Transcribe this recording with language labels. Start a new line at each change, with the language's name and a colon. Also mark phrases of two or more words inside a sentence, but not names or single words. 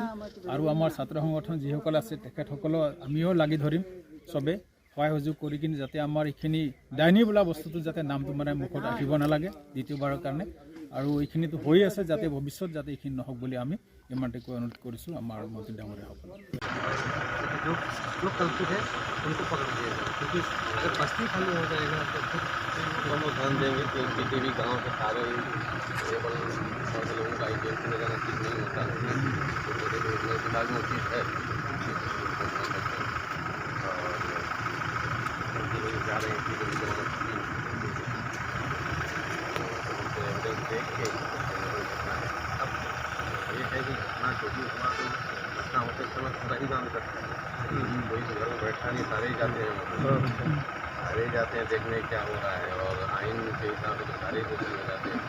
Assamese: আৰু আমাৰ ছাত্ৰ সংগঠন যিসকল আছে তেখেতসকলেও আমিও লাগি ধৰিম, চবে সহায় সহযোগ কৰি কিনে যাতে আমাৰ এইখিনি ডাইনী বোলা বস্তুটো যাতে নামটো মুখত আহিব নালাগে দ্বিতীয়বাৰৰ কাৰণে। আৰু এইখিনিতো হৈ আছে, যাতে ভৱিষ্যত যাতে এইখিনি নহওক বুলি আমি ইমানতে কৈ অনুৰোধ কৰিছোঁ আমাৰ মন্ত্ৰী ডাঙৰীয়াসকলক।
Hindi: ध्यान देंगे कि किसी भी गांव के सारे लोगों का आइडेंटिटी लगाना ठीक नहीं होता है। दिमाग में चीज़ है और जा रहे हैं देख के अब ये है कि घटना छोटी हुआ तो घटना होते समय थोड़ा ही काम करता है, कोई घर में बैठा नहीं, सारे ही जाते हैं, सारे जाते हैं देखने क्या हो रहा है और आइन के हिसाब से सारे दोषी हो जाते हैं।